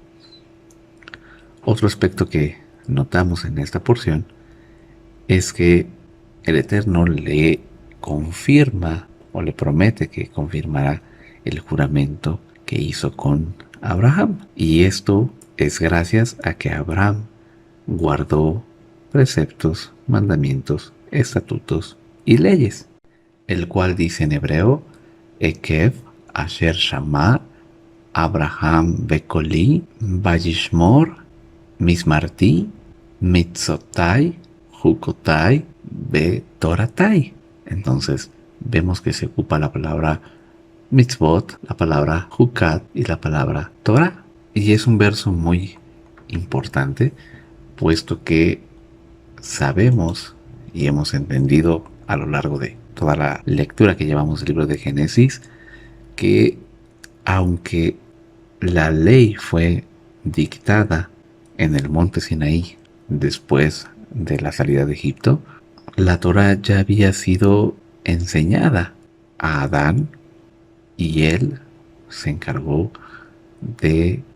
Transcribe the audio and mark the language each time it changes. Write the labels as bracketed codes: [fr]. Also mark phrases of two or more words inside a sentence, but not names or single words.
[es] Otro aspecto que notamos en esta porción es que el Eterno le confirma o le promete que confirmará el juramento que hizo con Abraham. Y esto es gracias a que Abraham guardó preceptos, mandamientos, estatutos y leyes, el cual dice en hebreo: [he] עקב אשר שמע אברהם בקולי וישמור משמרתי מצוותי חוקותי ותורותי. [es] Entonces vemos que se ocupa la palabra mitzvot, la palabra jukat y la palabra Torah. Y es un verso muy importante, puesto que sabemos y hemos entendido a lo largo de toda la lectura que llevamos del libro de Génesis que aunque la ley fue dictada en el monte Sinaí después de la salida de Egipto, la Torá ya había sido enseñada a Adán y él se encargó de